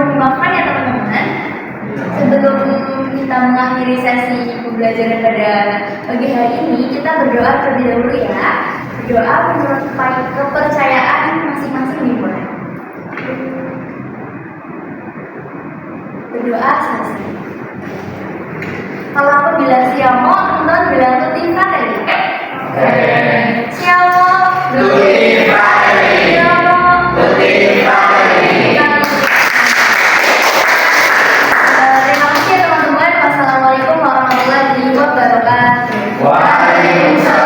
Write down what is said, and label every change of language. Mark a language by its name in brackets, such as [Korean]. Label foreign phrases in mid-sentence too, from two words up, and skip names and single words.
[Indonesian] Mohon dimaafkan ya teman-teman. Sebelum kita kita mengakhiri sesi pembelajaran pada pagi hari ini, kita berdoa terlebih dahulu ya. Berdoa menurut kepercayaan masing-masing dimulai. Berdoa selesai. Kalau aku bilang siamo, teman bilang [Italian] tuti fratelli. Siamo, tutti fratelli. Siamo, tutti fratelli. [Indonesian] Terima kasih teman-teman. [Arabic] والسلام عليكم ورحمة الله وبركاته. وعليكم السلام.